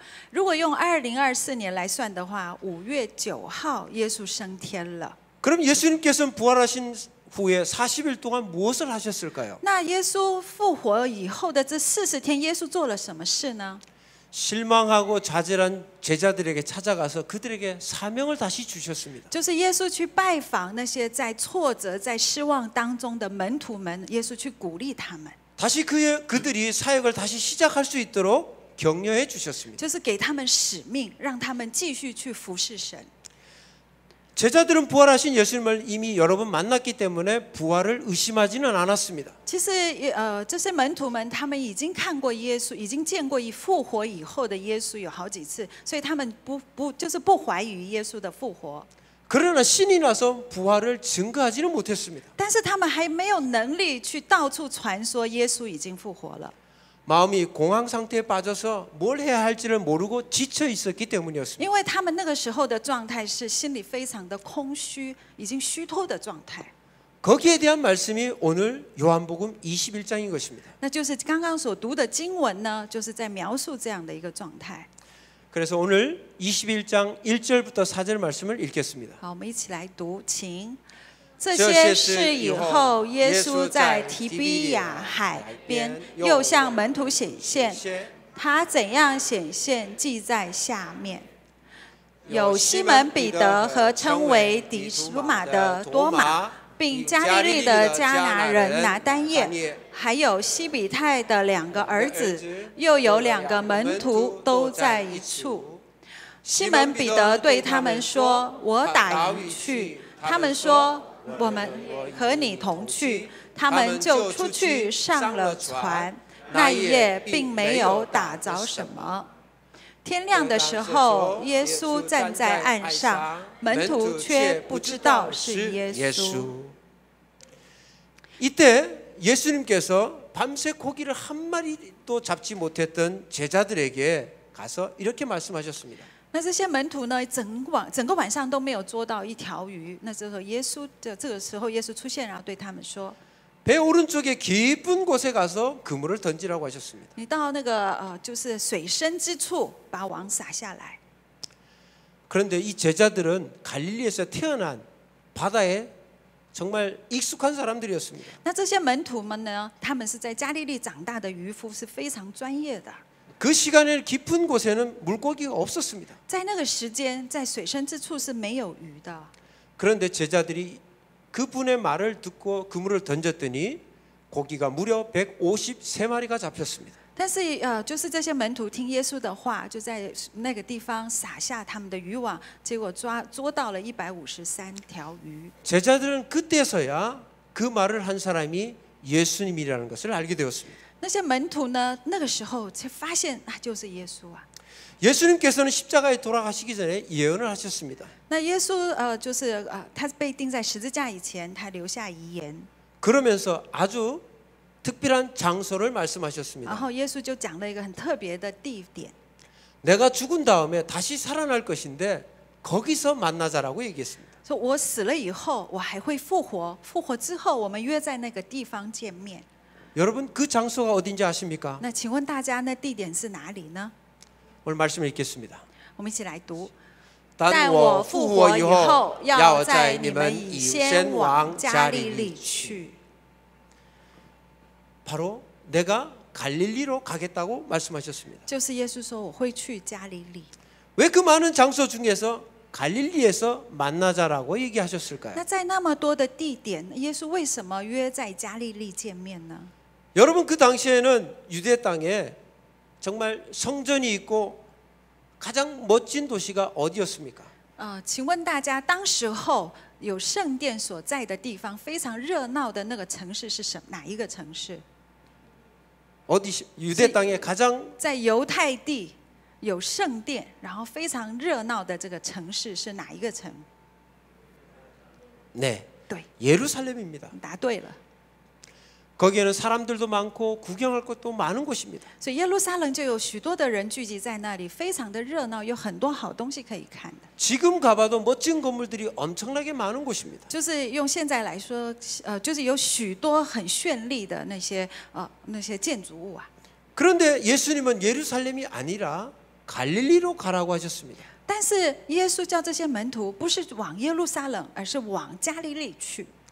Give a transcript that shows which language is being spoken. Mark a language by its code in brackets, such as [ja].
[zh] 如果用2024年来算的话，5月9号耶稣升天了。 [ko] 그럼 예수님께서는 부활하신 후에 40일 동안 무엇을 하셨을까요? [zh] 那耶稣复活以后的这40天，耶稣做了什么事呢？ [ko] 실망하고 좌절한 제자들에게 찾아가서 그들에게 사명을 다시 주셨습니다. [zh] 就是耶稣去拜访那些在挫折、在失望当中的门徒们，耶稣去鼓励他们， [ko] 다시 그들이 사역을 다시 시작할 수 있도록 격려해 주셨습니다. [zh] 就是给他们使命，让他们继续去服侍神。 [ko] 제자들은 부활하신 예수님을 이미 여러 번 만났기 때문에 부활을 의심하지는 않았습니다. [zh] 其实，这些门徒们他们已经看过耶稣，已经见过复活以后的耶稣有好几次，所以他们不怀疑耶稣的复活。 [ko] 그러나 신이 나서 부활을 증거하지는 못했습니다. [zh] 但是他们还没有能力去到处传说耶稣已经复活了。 [ko] 마음이 공황 상태에 빠져서 뭘 해야 할지를 모르고 지쳐 있었기 때문이었습니다. [zh] 因为他们那个时候的状态是心里非常的空虚，已经虚脱的状态。 [ko] 거기에 대한 말씀이 오늘 요한복음 21장인 것입니다. [zh] 那就是刚刚所读的经文呢，就是在描述这样的一个状态。 [ko] 그래서 오늘 21장 1절부터 4절 말씀을 읽겠습니다. [zh] 好，我们一起来读，请。这些事以后，耶稣在提比亚海边又向门徒显现。他怎样显现，记在下面。有西门彼得和称为底书马的多马，并加利利的迦拿人拿单业，还有西比泰的2个儿子，又有2个门徒都在一处。西门彼得对他们说：“我打鱼去。”他们说： 我们和你同去。他们就出去上了船，那一夜并没有打着什么。天亮的时候，耶稣站在岸上，门徒却不知道是耶稣。 [ko] 이때 예수님께서 밤새 고기를 한 마리도 잡지 못했던 제자들에게 가서 이렇게 말씀하셨습니다. [zh] 那这些门徒呢，整个晚上都没有捉到一条鱼。那这个时候，耶稣出现，然后对他们说： [ko] 배 오른쪽에 깊은 곳에 가서 그물을 던지라고 하셨습니다. [zh] 你到那个就是水深之处，把网撒下来。 [ko] 그런데 이 제자들은 갈릴리에서 태어난 바다에 정말 익숙한 사람들이었습니다. [zh] 那这些门徒们呢，他们是在加利利长大的渔夫，是非常专业的。 [ko] 그 시간에 깊은 곳에는 물고기가 없었습니다. [zh] 在那个时间，在水深之处是没有鱼的。 [ko] 그런데 제자들이 그분의 말을 듣고 그물을 던졌더니 고기가 무려 153마리가 잡혔습니다. [zh] 但是就是这些门徒听耶稣的话，就在那个地方撒下他们的渔网，结果捉到了153条鱼。 [ko] 제자들은 그때서야 그 말을 한 사람이 예수님이라는 것을 알게 되었습니다. [zh] 那些门徒呢，那个时候才发现就是耶稣啊。 [ko] 예수님께서는 십자가에 돌아가시기 전에 예언을 하셨습니다. [zh] 那耶稣就是他被钉在十字架以前，他留下遗言。 [ko] 그러면서 아주 특별한 장소를 말씀하셨습니다. [zh] 然后耶稣就讲了一个很特别的地点。 [ko] 내가 죽은 다음에 다시 살아날 것인데 거기서 만나자라고 얘기했습니다. [zh] 说我死了以后，我还会复活，复活之后，我们约在那个地方见面。 [ko] 여러분 그 장소가 어딘지 아십니까? [zh] 那请问大家，那地点是哪里呢？ [ko] 오늘 말씀을 읽겠습니다. [zh] 我们一起来读。但我复活以后，要在你们以先往加利利去。 [ko] 바로 내가 갈릴리로 가겠다고 말씀하셨습니다. [zh] 就是耶稣说我会去加利利。 [ko] 왜 그 많은 장소 중에서 갈릴리에서 만나자라고 얘기하셨을까요? [zh] 那在那么多的地点，耶稣为什么约在加利利见面呢？ [ko] 여러분 그 당시에는 유대 땅에 정말 성전이 있고 가장 멋진 도시가 어디였습니까? [zh] 请问大家，当时候有圣殿所在的地方，非常热闹的那个城市是哪一个城市？ [ko] 어디 유대 땅에 가장 [zh] 在犹太地有圣殿，然后非常热闹的这个城市是哪一个城？ [ko] 네, [zh] 对， [ko] 예루살렘입니다. [zh] 答对了。 [ko] 거기에는 사람들도 많고 구경할 것도 많은 곳입니다. [zh] 所以耶路撒冷就有许多的人聚集在那里，非常的热闹，有很多好东西可以看的。 [ko] 지금 가봐도 멋진 건물들이 엄청나게 많은 곳입니다. [zh] 就是用现在来说，就是有许多很绚丽的那些建筑物啊。 [ko] 그런데 예수님은 예루살렘이 아니라 갈릴리로 가라고 하셨습니다. [zh] 但是耶稣叫这些门徒不是往耶路撒冷，而是往加利利去。